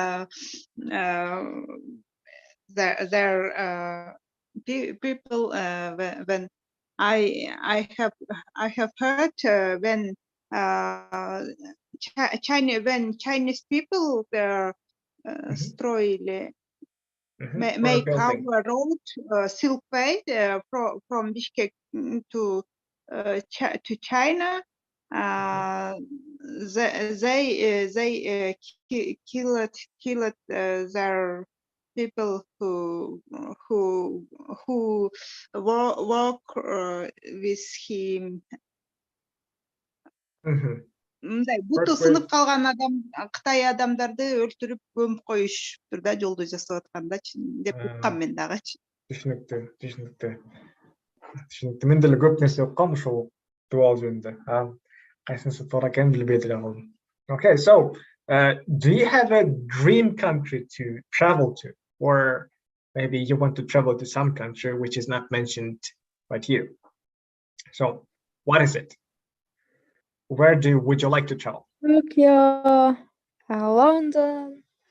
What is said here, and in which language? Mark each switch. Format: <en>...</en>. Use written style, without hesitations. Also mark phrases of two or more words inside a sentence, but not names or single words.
<en>their people when I have heard when Chinese people were make our road Silk Way from Bishkek to China. They killed their people who work with him.</en> <ky>Мындай буту сынып калган адам, Кытай адамдарды өлтүрүп көмүп коюшуптур да, жолду жасап атканда деп уккам мен дагы. Түшүнүктүү. Мен деле көп нерсе уккам ушул дуал жөнүндө. Кайсынысы туура экенин билбей деле калдым.</ky> <en>Okay, so do you have a dream country to travel to, or maybe you want to travel to some country which is not mentioned right here? So what is it? Where would you like to travel? Tokyo, London.</en>